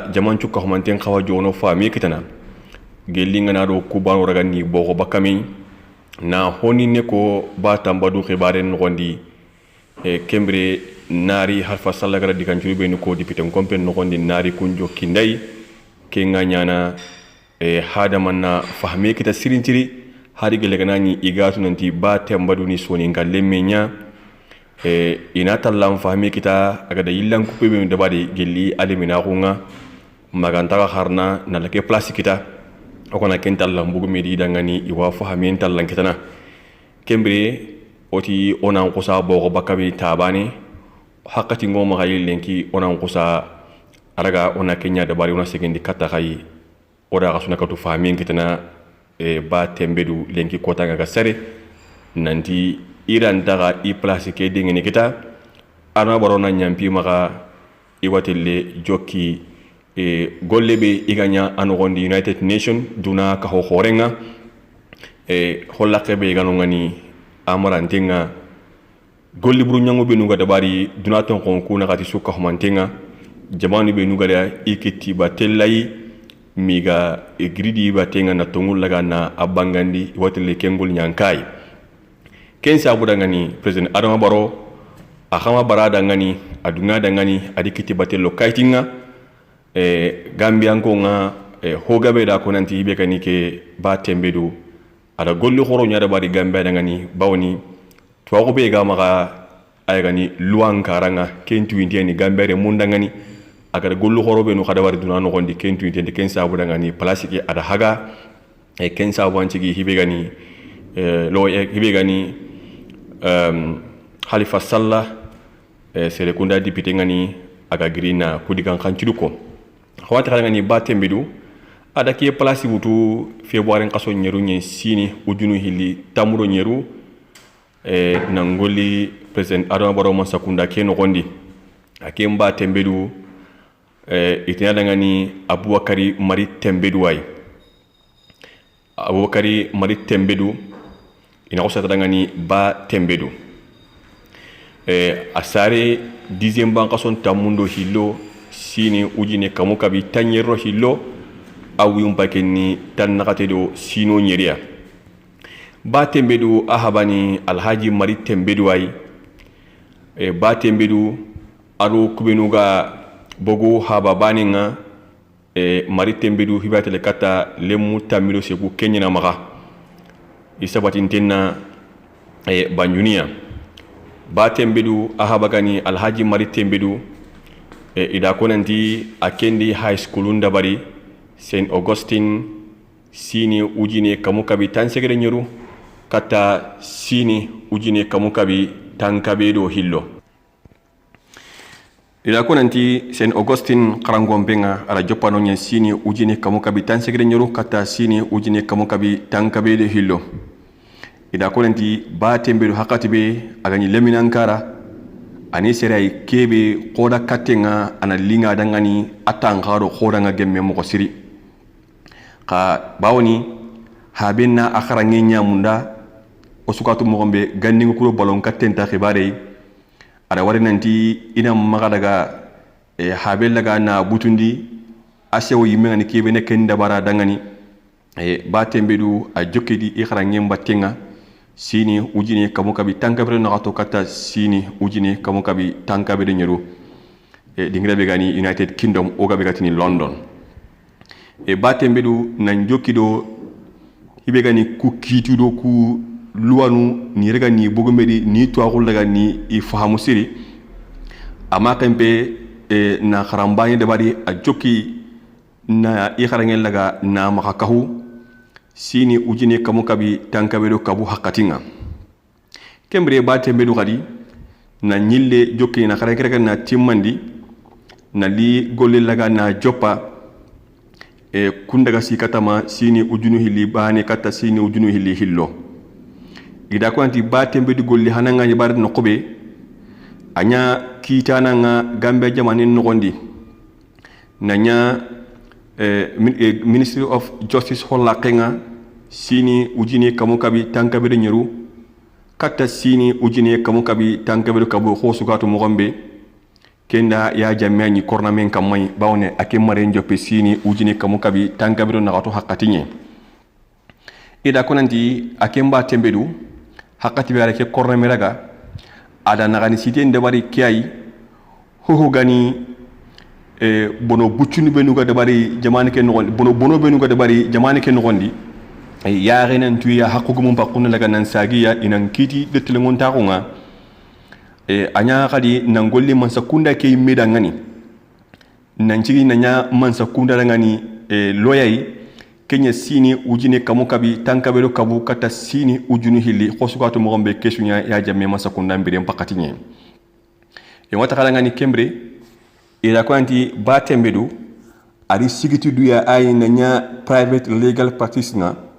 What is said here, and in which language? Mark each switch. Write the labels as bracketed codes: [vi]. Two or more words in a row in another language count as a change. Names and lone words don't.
[snk] jaman cukka humanten khawa jono fami kitana gelinga na do kubano ragani bogo bakami na honi neko batambadu khibare ngondi kembre nari Halfa Sallah gara dikanchuri be ko député kompen ngondi nari kunjo kindai kenga nyana hada manna fahmi kita sirintiri hari geleganani igatu nanti ba tembadu ni soni ngalemenya ina tallam fahmi kita agada yillan kupe be dabari gelli alimina kunga maganta harna na lake place kita okona kentallam bugu medi dangani iwa fahmi tallan kitana kembre oti onan kusa bogo bakabi tabani hakati ngoma gayil lenki onan kusa araga ona kenya dabari ona segendi kata gayi ora gasuna katu fahmi kitana ba tembedu lenki kota nga sare nanti iran daga i place ke dingene kita ana barona nyampi maka iwatelle jokki gollebe iganya anogondi United Nation duna ka ho horenga hollake be ganu ngani amarantenga golli buru nyango be nuga dabari duna ton kon kuna kati suka humantenga jamani be nuga da ikiti batellai miga gridi batenga na tongul laga na abangandi watele kengul nyankai kensa abuda ngani president Adama Barrow akama barada ngani adunga da ngani adikiti batelo kaitinga Gambia ngonga hogabe da konanti ibe kanike ba tembedu ada golli khoro nyaada bari Gambia da ngani bawni to be ga maka ay gani luang karanga kentu indiani Gambia re munda ngani agara gollu horobe no kada wari dunano gondi kentu intende kensa budanga ni plastique ada haga kensa wanci gi hibe gani hibe gani Halfa Sallah sere kunda député ngani aga grina kudigan kanchiduko hawata kala ngani batembedu ada ki place wutu february ngaso nyeru nye sini ujunu hili tamuro nyeru nangoli president Adama Barrow masakunda keno gondi akemba tembedu itina dangani Abubakari Mari Tembedu way Abubakari Mari Tembedu ina ko sata dangani ba tembedu asare 10e banka son tamundo hillo sini ujine kamukabi tanyero hillo awiyum pakeni tan nakatedo sino nyeria ba tembedu ahabani Alhaji Mari Tembedu way ba tembedu aro kubenuga bogo haba baninga Mari Tembedu hibatele kata lemu tamilo segu kenyina maka isabati ntenna banjunia ba tembedu ahabagani Alhaji Mari Tembedu ida konanti akendi [en] high school [snk] ndabari St. Augustine sini ujine kamukabi tansegere nyeru kata sini ujine kamukabi tankabedo hillo ila konanti St. Augustine karangombenga ala jopano nya sini ujine kamukabi tansegere nyeru kata sini ujine kamukabi tankabede hillo ila konanti ba tembedu hakatibe agani leminankara ani serai kebe koda katenga ana linga dangani atangaro kodanga gemme mo siri ka bawni habenna akhara ngenya munda osukatu mo gombe gandingu kulo balon katenta khibare ada wari nanti ina maga daga habel daga na butundi asewo yimenga ni kebe ne kenda bara dangani ba tembedu a jokedi ikhara ngem batenga sini ujini kamu kabi tankabere nagato kata sini ujini kamu kabi tankabere nyeru dingira be gani United Kingdom o gabe gatini London batembedu nan jokido hibe gani ku kitudo ku luwanu ni rega ni bogomedi ni tuagul daga ni ifahamu siri ama kempe na kharambani de bari a jokki na ikharangel daga na makakahu sini ujini kamu kabi tankabedo kabu hakatinga kembre batembedu gadi na nyille jokki na kharanga na timmandi na li golle laga na jopa kundaga sikatama sini ujunu hili bane kata sini ujunu hili hillo ida ko anti batembe di golli hananga ni bar no kobe anya kitana nga gambe jamani no gondi nanya Ministry of Justice holla kenga sini ujini kamu kabi tankabe nyeru kata sini ujini kamu kabi tankabe kabu khosugatu mo gombe kenda ya jamani korna men kamay bawne ake mare njope sini ujini kamu kabi tankabe na gato hakatinye ida konanti ake mba tembedu hakati be arake korna meraga ada nagani site ndebari kiyai ho gani bono buccuni benuga debari jamani ke nogondi bono benuga debari jamani ke nogondi ya renan tuya hakugum pakuna laga nan sagiya inan kiti de telengon taxunga anya kadi nangolli man sakunda ke meda ngani nanjigi nanya man sakunda ngani loyai kenya sini ujine kamu kabi tankabelo kabu kata sini ujunu hili khosugato mo gombe kesunya ya jamme man sakunda mbire mpakatinye wata kala ngani kembre ila kwanti batembedu ari sigiti duya ay nanya [en] private legal practitioner